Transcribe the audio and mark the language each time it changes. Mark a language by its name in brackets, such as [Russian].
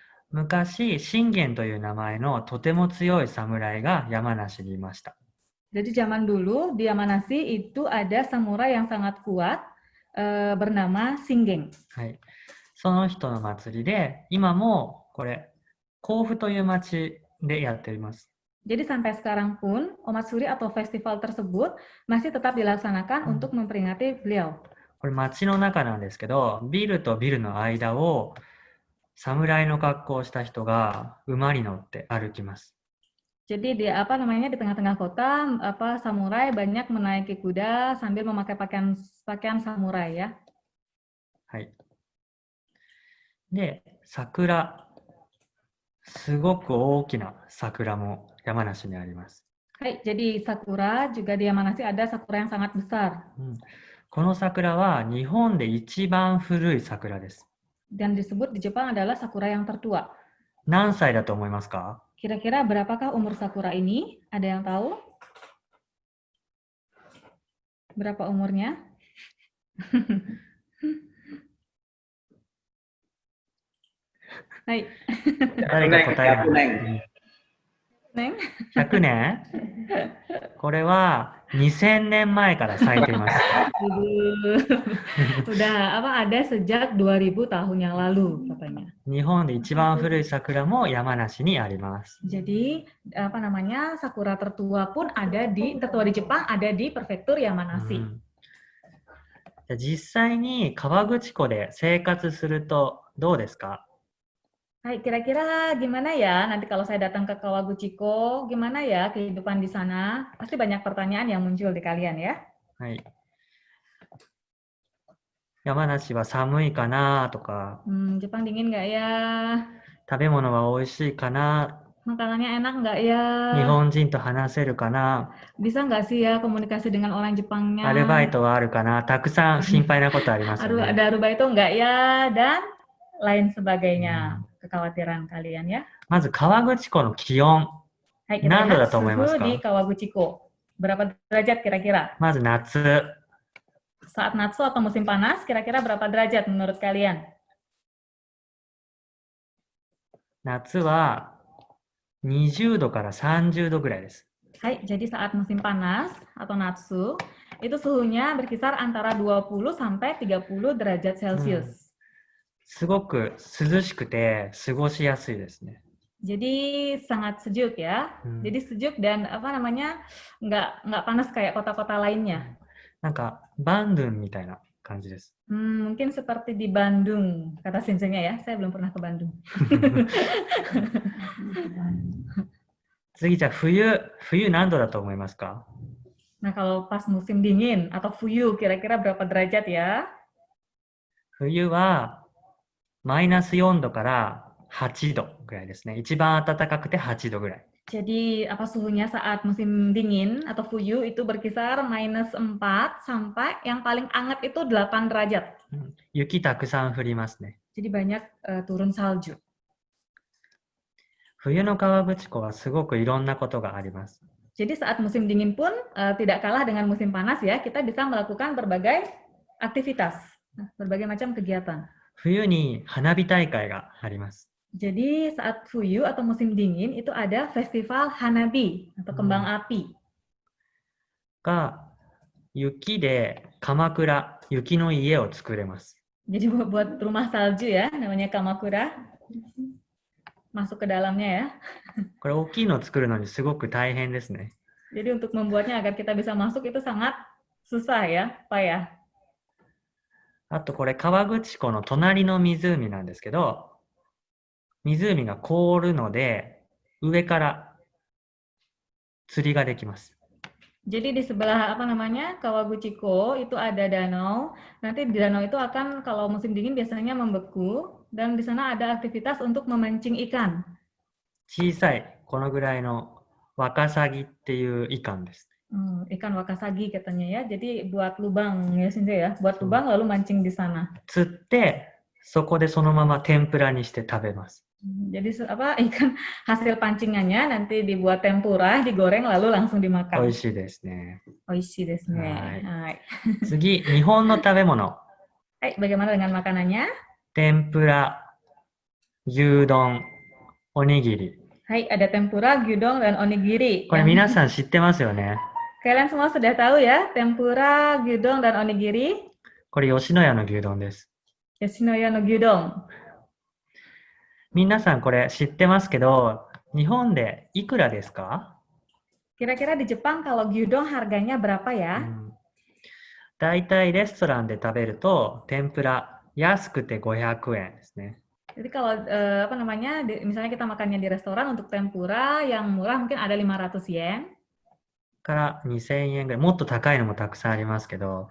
[Japanese] 昔、信玄という名前のとても強い侍が山梨にいました。 [Indonesian] Jadi zaman dulu di Yamanashi itu ada samurai yang sangat kuat bernama Shingen. [Japanese] はい。その人の祭りで、今もこれ、甲府という町でやっています。 [Indonesian] Jadi sampai sekarang pun Omatsuri atau festival tersebut masih tetap dilaksanakan untuk memperingati beliau. [Japanese] これ町の中なんですけど、ビルとビルの間を侍の格好をした人が馬に乗って歩きます。 [Indonesian] Jadi di di tengah-tengah kota samurai banyak menaiki kuda sambil memakai pakaian samurai ya. [Japanese] はい。で、桜、すごく大きな桜も山梨にあります。 [Indonesian] Hai, jadi sakura juga di Yamanashi ada sakura yang sangat besar. [Japanese] この桜は日本で一番古い桜です。 [Indonesian] Dan disebut di Jepang adalah sakura yang tertua. [Japanese] 何歳だと思いますか? [Indonesian] Kira-kira berapakah umur sakura ini? Ada yang tahu? Berapa umurnya? Hai. [Japanese] 誰が答えますか? [Indonesian] Neng? [Japanese] 100年? これは2000年前から咲いています。 [Indonesian] Udah ada sejak 2000 tahun yang lalu katanya. [Japanese] 日本で一番古い桜も山梨にあります。 [Indonesian] Jadi sakura tertua pun tertua di Jepang ada di prefektur Yamanashi. [Japanese] 実際に河口湖で生活するとどうですか? [Indonesian] Hai, kira-kira gimana ya nanti kalau saya datang ke Kawaguchiko, gimana ya kehidupan di sana? Pasti banyak pertanyaan yang muncul di kalian ya. [Japanese] はい。山梨は寒いかなとか、 [Indonesian] Jepang dingin nggak ya? [Japanese] 食べ物は美味しいかな、 [Indonesian] Makanannya enak nggak ya? [Japanese] 日本人と話せるかな、 [Indonesian] Bisa nggak sih ya komunikasi dengan orang Jepangnya? [Japanese] アルバイトはあるかな、たくさん心配なことありますよね。 [Indonesian] Ada arubaito nggak ya? Dan lain sebagainya. Kekhawatiran kalian ya. [Japanese] まず川口湖の気温。 [Indonesian] Hai, kita [Japanese] 何度 [Indonesian] lihat [Japanese] だと思いますか? [Indonesian] suhu di Kawaguchiko. Berapa derajat kira-kira? [Japanese] まず夏。 [Indonesian] Saat Natsu atau musim panas, kira-kira berapa derajat menurut kalian? [Japanese] 夏は20度から30度ぐらいです。 [Indonesian] Hai, jadi saat musim panas atau Natsu, itu suhunya berkisar antara 20 sampai 30 derajat Celcius. [Japanese] すごく涼しくて過ごしやすいですね。 [Indonesian] Jadi sangat sejuk ya. Jadi sejuk dan nggak panas kayak kota-kota lainnya. [Japanese] なんかバンドゥンみたいな感じです。 [Indonesian] Mungkin seperti di Bandung, kata senseinya ya. Saya belum pernah ke Bandung. [Japanese] 次じゃあ冬何度だと思いますか? [Indonesian] Nah, kalau pas musim dingin atau fuyu, kira-kira berapa derajat ya? [Japanese] 冬はマイナス4度から8度ぐらいですね。一番暖かくて8度ぐらい。 [Indonesian] Jadi suhunya saat musim dingin atau fuyu itu berkisar minus 4 sampai yang paling hangat itu 8 derajat. [Japanese] 雪たくさん降りますね。 [Indonesian] Jadi banyak turun salju. [Japanese] 冬の河口湖はすごくいろんなことがあります。 [Indonesian] Jadi saat musim dingin pun tidak kalah dengan musim panas ya, kita bisa melakukan berbagai aktivitas, berbagai macam kegiatan. [Japanese] 冬に花火大会があります。 [Indonesian] Jadi saat fuyu atau musim dingin itu ada festival hanabi atau kembang api. [Japanese] が雪で鎌倉、雪の家を作れます。 [Indonesian] Jadi buat rumah salju ya, namanya kamakura. Masuk ke dalamnya ya. [Japanese] これ大きいのを作るのにすごく大変ですね。 [Indonesian] Jadi untuk membuatnya agar kita bisa masuk itu sangat susah ya, payah. [Japanese] あとこれ河口湖の隣の湖なんですけど、湖が凍るので上から釣りができます。 [Indonesian] Jadi di sebelah Kawaguchiko itu ada danau. Nanti di danau itu akan kalau musim dingin biasanya membeku dan di sana ada aktivitas untuk memancing ikan. [Japanese] 小さいこのぐらいのワカサギっていうイカンです。 [Indonesian] Ikan wakasagi katanya ya. Jadi buat lubang ya Sinde ya. Buat lubang lalu mancing di sana. [Japanese] 釣ってそこでそのまま天ぷらにして食べます。 [Indonesian] Jadi ikan hasil pancingannya nanti dibuat tempura, digoreng lalu langsung dimakan. [Japanese] 美味しいですね。 Oishi desu ne. Hai. 次、日本の食べ物。 [Indonesian] Hai, bagaimana dengan makanannya? [Japanese] 天ぷら、牛丼、おにぎり。 [Indonesian] Hai, ada tempura, gyudon, dan onigiri. [Japanese] これ [Indonesian] Yang [Japanese] 皆さん知ってますよね。 [Indonesian] kalian semua sudah tahu ya, tempura, gyudon, dan onigiri. [Japanese] これ吉野家の牛丼です。 Yoshinoya no gyudon. 皆さんこれ知ってますけど、日本でいくらですか？ [Indonesian] Kira-kira di Jepang kalau gyudon harganya berapa う ya? [Japanese] ん、だいたいレストランで食べると天ぷら安くて500円ですね。 [Indonesian] Jadi kalau apa namanya, misalnya kita makannya di restoran untuk tempura yang murah mungkin ada 500 yen. [Japanese] から2000円ぐらい。もっと高いのもたくさんありますけど、